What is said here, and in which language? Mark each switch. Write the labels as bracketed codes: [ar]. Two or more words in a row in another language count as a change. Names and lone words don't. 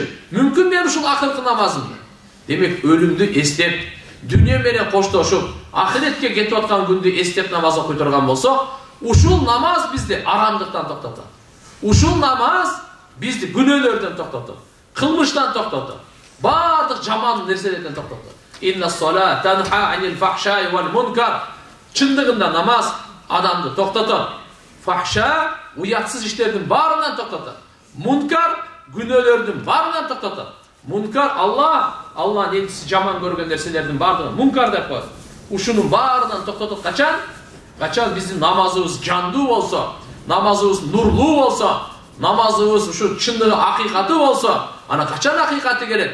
[ky] Мүмкүн мен ушул акыркы намазымды. Демек өлүмдү эстеп, дүйнө менен коштошуп, ахиретке кетип аткан күндү эстеп намаз окуй турган болсок, ушул намаз бизди арамдыктан токтотот. Ушул намаз бизди күнөөлөрдөн токтотот, кылмыштан токтотот, бардык жаман нерселерден токтотот. [ar] إن الصلاة تنهى عن الفحشاء والمنكر. [ky] Чындыгында намаз адамды токтотот. Фахша уятсыз иштердин баарынан токтотот. Мункар күнөөлөрдүн баарынан токтотот. Мункар Алла нетиси жаман көргөн нерселердин баардыгын мункар деп коет. Ушунун баарынан токтотот. Качан биздин намазыбыз жандуу болсо, намазыбыз нурлуу болсо, намазыбыз ушу чындыгы акыйкаты болсо, ана качан акыйкаты келет?